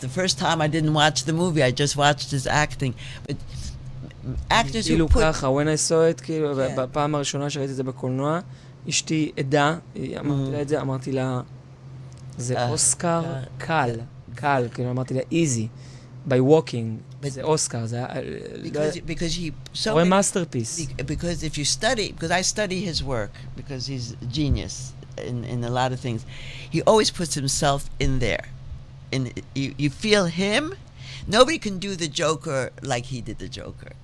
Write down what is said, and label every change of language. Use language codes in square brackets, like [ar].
[en] The first time I didn't watch the movie, I just watched his acting. But actors who put... [he] ככה, [en] when I saw it, [he] כאילו, בפעם הראשונה שראיתי את זה בקולנוע, אשתי עדה, אמרתי לה את זה, אמרתי לה, זה אוסקר קל, כאילו אמרתי לה, [en] easy, by walking, [he] זה אוסקר, זה... [en] Because he... או a masterpiece. Because if you study, because I study his work, because he's a genius in a lot of things, he always puts himself in there. And you feel him. Nobody can do the Joker like he did the Joker.